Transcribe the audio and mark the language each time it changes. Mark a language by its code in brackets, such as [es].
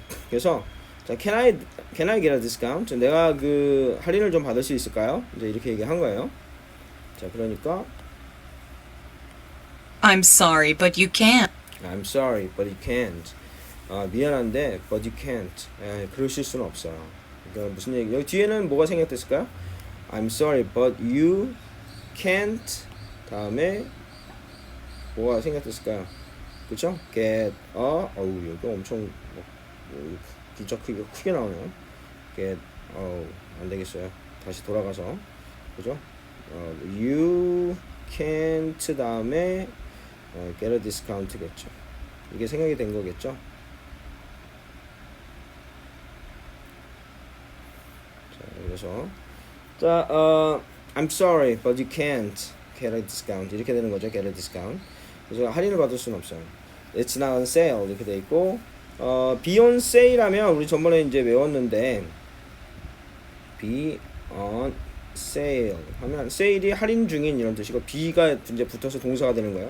[ko] 그래서 자, [en] can I get a discount? [ko] 내가 그 할인을 좀 받을 수 있을까요? 이제 이렇게 얘기한 거예요. 자, 그러니까 [en] I'm sorry, but you can't. I'm sorry, but you can't. [ko] 미안한데, [en] but you can't. [ko] 그러실 수는 없어요. 그러니까 무슨 얘기? 여기 뒤에는 뭐가 생략됐을까요? [en] I'm sorry, but you can't. [ko] 다음에 뭐가 생략됐을까요? 그쵸? [en] Get a. [ko] 여기 엄청 글자 크기가 크게 나오네요. Get. 안 되겠어요. 다시 돌아가서. 그죠? [en] You can't [ko] 다음에 [en] get a discount [ko] 겠죠. 이게 생각이 된 거겠죠. 자, 그래서 자, [en] I'm sorry, but you can't get a discount [ko] 이렇게 되는 거죠. [en] get a discount. [ko] 그래서 할인을 받을 수는 없어요. [en] It's not on sale [ko] 이렇게 돼 있고, be on sale 하면 우리 전번에 이제 외웠는데, be on sale 하면 세일이 할인 중인 이런 뜻이고 be가 이제 붙어서 동사가 되는 거예요.